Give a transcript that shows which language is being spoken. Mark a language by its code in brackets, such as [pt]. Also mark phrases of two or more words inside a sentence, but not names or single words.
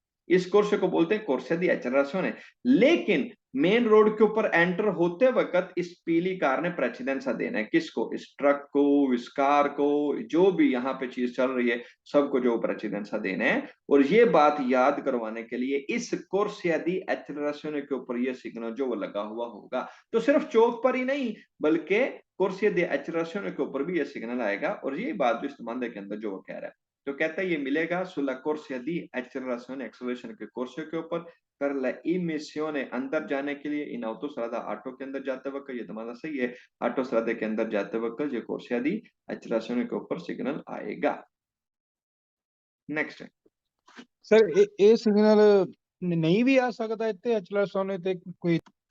[hi] इस कोर्सिया को बोलते हैं [it] corsia di accelerazione. [hi] लेकिन मेन रोड के ऊपर एंटर होते वक्त इस पीली कार ने प्रेसिडेंसा देना है किसको, इस ट्रक को, इस कार को, जो भी यहाँ पे चीज चल रही है सबको जो प्रेसिडेंसा देना है। और ये बात याद करवाने के लिए इस [it] corsia di accelerazione [hi] के ऊपर ये सिग्नल जो वो लगा हुआ होगा। तो सिर्फ चौक पर ही नहीं बल्कि [it] corsia di accelerazione [hi] के ऊपर भी ये सिग्नल आएगा। और ये बात जो इस मामले के अंदर जो वो कह रहा है, तो कहता है ये मिलेगा [it] sulla corsia di accelerazione, [hi] एक्सेलरेशन के कोर्सिया के ऊपर, [it] per la immissione [hi] अंदर जाने के लिए [it] in autostrada, [hi] ऑटो के अंदर जाते वक्त, ये तुम्हारा सही है, ऑटोस्ट्रादा के अंदर जाते वक्त ये [it] corsia di accelerazione [hi] के ऊपर सिग्नल आएगा। नेक्स्ट, सर ये सिग्नल नहीं भी आ सकता इतने एक्सेलरेशन ते कोई?